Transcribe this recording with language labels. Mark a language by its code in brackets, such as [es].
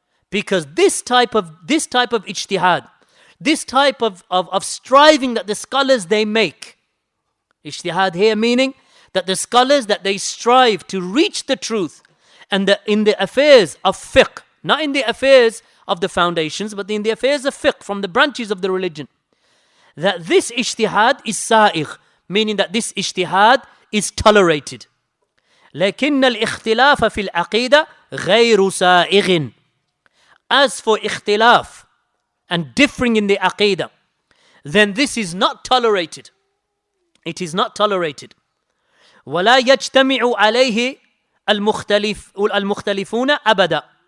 [en] Because this type of ijtihad, this type of striving that the scholars they make, ijtihad here meaning that the scholars that they strive to reach the truth, and in the affairs of fiqh, not in the affairs of the foundations, but in the affairs of fiqh from the branches of the religion, that this ijtihad is sa'igh, meaning that this ijtihad is tolerated. [ar] لكن الاختلاف في العقيدة غير سائغ. [en] As for ikhtilaf and differing in the aqeedah, then this is not tolerated. It is not tolerated. [ar] ولا يجتمع عليه المختلفون أبدا.